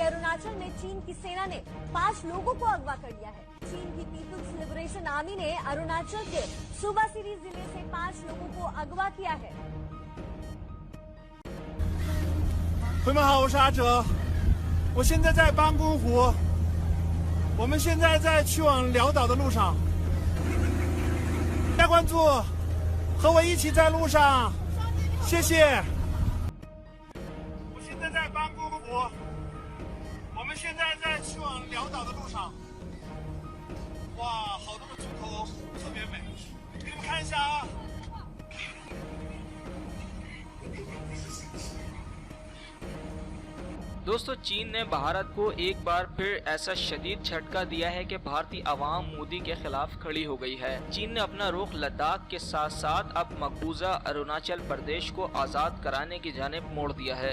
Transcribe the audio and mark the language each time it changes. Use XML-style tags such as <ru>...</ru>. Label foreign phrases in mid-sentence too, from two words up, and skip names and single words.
<hi>अरुणाचल में चीन की सेना ने 5 लोगों को अगवा कर लिया है। चीन की पीपुल्स लिबरेशन आर्मी ने अरुणाचल के सुबासिरी जिले से 5 लोगों को अगवा किया है।</hi> <zh>朋友们好，我是阿哲，我现在在班公湖，我们现在在去往辽岛的路上，大家关注，和我一起在路上，谢谢。我现在在班公湖，我们现在在去往辽岛的路上，哇，好多的猪头，特别美，给你们看一下啊。</zh> <hi>दोस्तों, चीन ने भारत को एक बार फिर ऐसा शदीद झटका दिया है कि भारतीय आवाम मोदी के खिलाफ खड़ी हो गई है। चीन ने अपना रुख लद्दाख के साथ साथ अब मकबूजा अरुणाचल प्रदेश को आजाद कराने की जानिब मोड़ दिया है।</hi>